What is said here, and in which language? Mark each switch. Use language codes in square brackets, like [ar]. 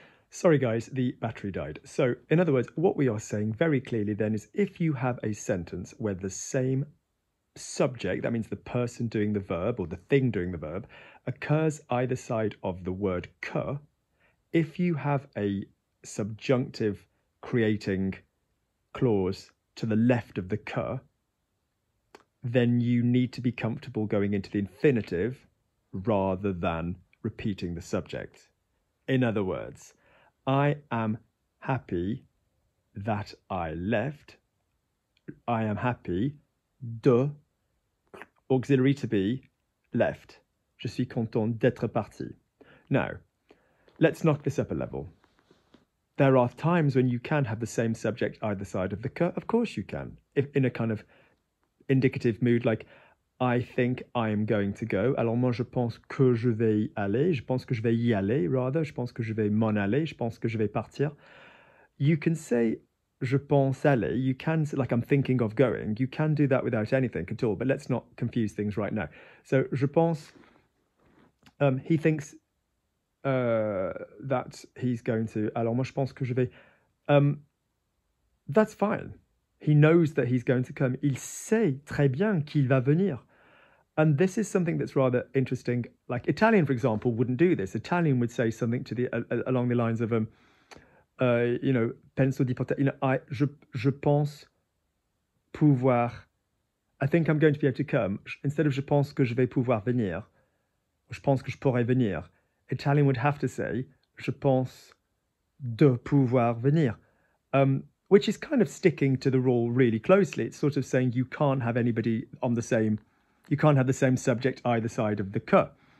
[en] Sorry guys, the battery died. So in other words, what we are saying very clearly then is if you have a sentence where the same subject, that means the person doing the verb or the thing doing the verb, occurs either side of the word que, if you have a subjunctive creating clause to the left of the que, then you need to be comfortable going into the infinitive rather than repeating the subject. In other words, I am happy that I left. I am happy de, auxiliary to be, left. [fr] Je suis content d'être parti. [en] Now, let's knock this up a level. There are times when you can have the same subject either side of the que. Of course you can. If in a kind of indicative mood like I think I am going to go. [fr] Alors moi je pense que je vais y aller. Je pense que je vais y aller, rather. Je pense que je vais m'en aller. Je pense que je vais partir. [en] You can say [fr] je pense aller. [en] You can, like I'm thinking of going. You can do that without anything at all. But let's not confuse things right now. So [fr] je pense, [en] he thinks that he's going to. [fr] Alors moi je pense que je vais. [en] That's fine. He knows that he's going to come. [fr] Il sait très bien qu'il va venir. [en] And this is something that's rather interesting. Like Italian, for example, wouldn't do this. Italian would say something to the along the lines of, [it] penso di poter. [fr] Je pense pouvoir. [en] I think I'm going to be able to come. [fr] Instead of je pense que je vais pouvoir venir, je pense que je pourrai venir. [en] Italian would have to say [fr] je pense de pouvoir venir. [en] Which is kind of sticking to the rule really closely. It's sort of saying you can't have anybody on the same, you can't have the same subject either side of the que.